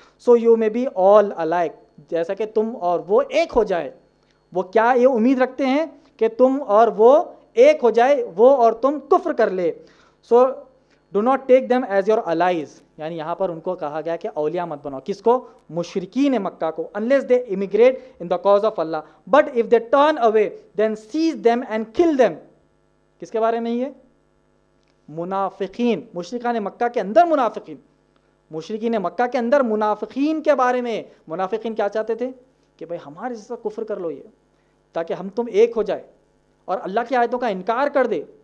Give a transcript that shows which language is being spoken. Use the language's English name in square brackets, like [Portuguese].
[English] so you may be all alike, [Urdu] جیسا کہ تم اور وہ ایک ہو جائے. وہ کیا یہ امید رکھتے ہیں کہ تم اور وہ ایک ہو جائے, وہ اور تم کفر کر لے. [English] so do not take them as your allies, [Urdu] یعنی یہاں پر ان کو کہا گیا کہ اولیاء مت بناؤ. کس کو؟ مشرکین مکہ کو. [English] unless they immigrate in the cause of Allah, but if they turn away then seize them and kill them. [Urdu] کس کے بارے میں یہ؟ منافقین, مشرکان مکہ کے اندر منافقین, مشرکین مکہ کے اندر منافقین کے بارے میں. منافقین کیا چاہتے تھے کہ بھائی ہمارے جیسا کفر کر لو یہ, تاکہ ہم تم ایک ہو جائے اور اللہ کی آیتوں کا انکار کر دے.